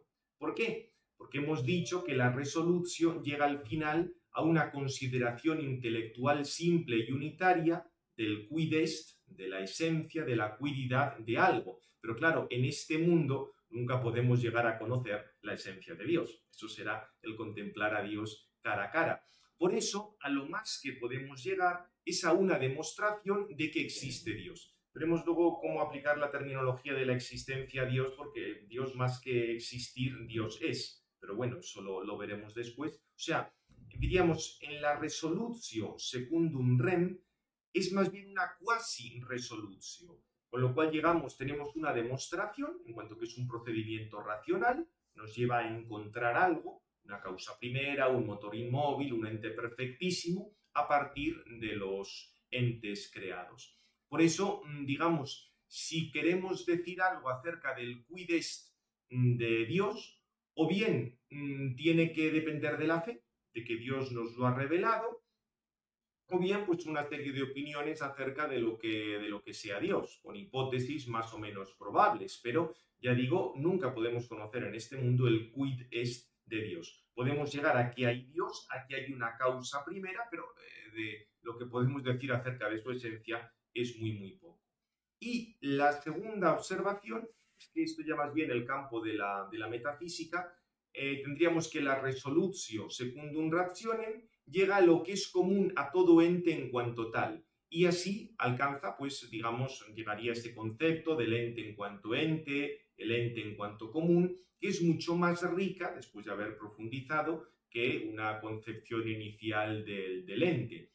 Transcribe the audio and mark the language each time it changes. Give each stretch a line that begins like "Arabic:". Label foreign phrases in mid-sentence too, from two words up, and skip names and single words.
Spanish: ¿Por qué? Porque hemos dicho que la resolutio llega al final a una consideración intelectual simple y unitaria del
Latin: quid est,
Spanish: de la esencia, de la quididad de algo. Pero claro, en este mundo nunca podemos llegar a conocer la esencia de Dios. Eso será el contemplar a Dios cara a cara. Por eso, a lo más que podemos llegar es a una demostración de que existe Dios. Veremos luego cómo aplicar la terminología de la existencia a Dios, porque Dios, más que existir, Dios es. Pero bueno, eso lo veremos después. O sea, diríamos, en la
Latin: resolutio secundum rem
Spanish: es más bien una
Latin: quasi resolutio.
Spanish: Con lo cual tenemos una demostración, en cuanto que es un procedimiento racional, nos lleva a encontrar algo, una causa primera, un motor inmóvil, un ente perfectísimo, a partir de los entes creados. Por eso, digamos, si queremos decir algo acerca del
Latin: quid est
Spanish: de Dios, o bien tiene que depender de la fe, de que Dios nos lo ha revelado, o bien pues una serie de opiniones acerca de lo que sea Dios, con hipótesis más o menos probables, pero ya digo, nunca podemos conocer en este mundo el
Latin: quid est
Spanish: de Dios. Podemos llegar a que hay Dios, a que hay una causa primera, pero de lo que podemos decir acerca de su esencia es muy, muy poco. Y la segunda observación es que esto ya más bien el campo de la metafísica, tendríamos que la
Latin: resolutio secundum rationem
Spanish: llega a lo que es común a todo ente en cuanto tal, y así alcanza, pues digamos, llegaría a este concepto del ente en cuanto ente, el ente en cuanto común, que es mucho más rica, después de haber profundizado, que una concepción inicial del ente.